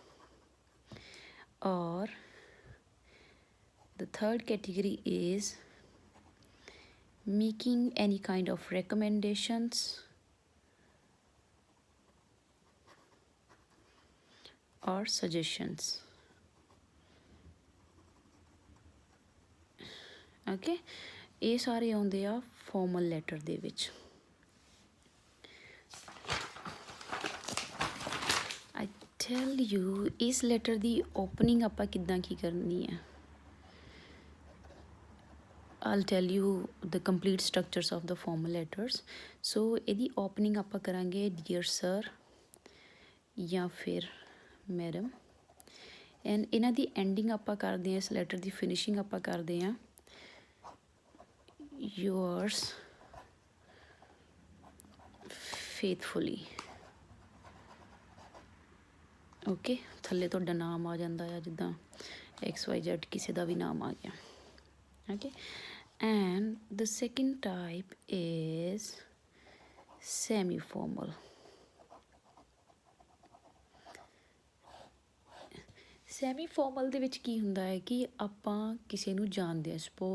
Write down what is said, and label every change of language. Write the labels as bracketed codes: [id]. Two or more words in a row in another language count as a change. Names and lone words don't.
[en] Or the third category is making any kind of recommendations or suggestions. [pa] Okay, ਇਹ ਸਾਰੇ ਆਉਂਦੇ ਆ ਫਾਰਮਲ ਲੈਟਰ ਦੇ ਵਿੱਚ। [en] I tell you [pa] ਇਸ ਲੈਟਰ ਦੀ ਓਪਨਿੰਗ ਆਪਾਂ ਕਿੱਦਾਂ ਕੀ ਕਰਨੀ ਹੈ। [en] I'll tell you the complete structures of the formal letters. [pa] So ਇਹਦੀ ਓਪਨਿੰਗ ਆਪਾਂ ਕਰਾਂਗੇ [en] dear sir [pa] ਜਾਂ ਫਿਰ ਮੈਡਮ, ਐਂਡ ਇਹਨਾਂ ਦੀ ਐਂਡਿੰਗ ਆਪਾਂ ਕਰਦੇ ਹਾਂ, ਇਸ ਲੈਟਰ ਦੀ ਫਿਨਿਸ਼ਿੰਗ ਆਪਾਂ ਕਰਦੇ ਹਾਂ [en] yours faithfully. [pa] ਓਕੇ, ਥੱਲੇ ਤੁਹਾਡਾ ਨਾਮ ਆ ਜਾਂਦਾ ਆ, ਜਿੱਦਾਂ XYZ ਕਿਸੇ ਦਾ ਵੀ ਨਾਮ ਆ ਗਿਆ। [en] okay, and the second type is semi formal. semi formal [pa] ਦੇ ਵਿੱਚ ਕੀ ਹੁੰਦਾ ਹੈ ਕਿ ਆਪਾਂ ਕਿਸੇ ਨੂੰ ਜਾਣਦੇ ਹਾਂ।